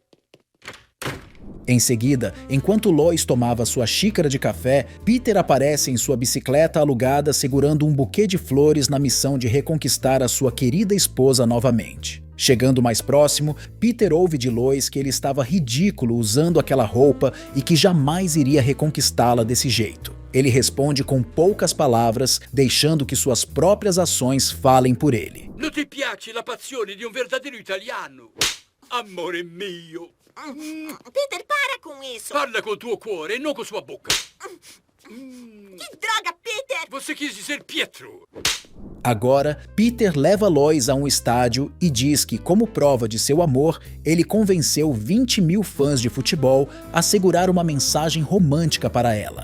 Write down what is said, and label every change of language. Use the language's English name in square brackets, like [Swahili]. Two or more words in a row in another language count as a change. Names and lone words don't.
[Portuguese] Em seguida, enquanto Lois tomava sua xícara de café, Peter aparece em sua bicicleta alugada segurando um buquê de flores na missão de reconquistar a sua querida esposa novamente. Chegando mais próximo, Peter ouve de Lois que ele estava ridículo usando aquela roupa e que jamais iria reconquistá-la desse jeito. Ele responde com poucas palavras, deixando que suas próprias ações falem por ele. [Italian] Non ti piace la passione di un verdadeiro italiano? Amore mio. [Portuguese] Peter, para com isso. [Italian] Parla col tuo cuore e non con sua bocca. [Portuguese] Que droga, Peter! Você quis dizer Pietro. Agora, Peter leva Lois a um estádio e diz que, como prova de seu amor, ele convenceu 20 mil fãs de futebol a segurar uma mensagem romântica para ela.